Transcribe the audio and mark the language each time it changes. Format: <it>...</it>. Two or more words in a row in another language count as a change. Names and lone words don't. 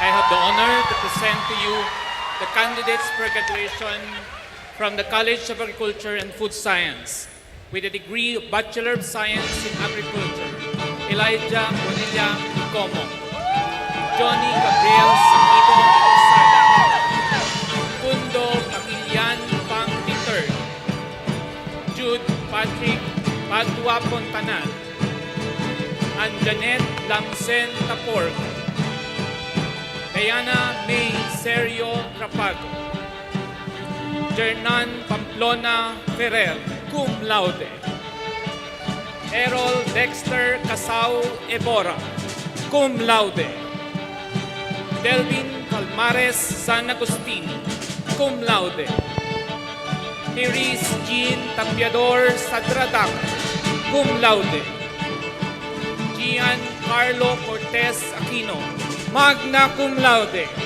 <en>the honor to present to you the candidates for graduation from the College of Agriculture and Food Science with a degree of Bachelor of Science in Agriculture, Elijah Bonilla Como, Johnny Gabriel Sakido Posada, Kundo Pagilian Pang III, Jude Patrick Padua Pontanal, and Janet Lamsen Taporg, Diana May Sergio Rapago, Jernan Pamplona Ferrer, cum laude, Errol Dexter Casao Ebora, cum laude, Delvin Calmares San Agustin, cum laude, Iris Jean Tapiador Sadradac, cum laude, Gian Carlo Cortez Aquino, magna cum laude,</en>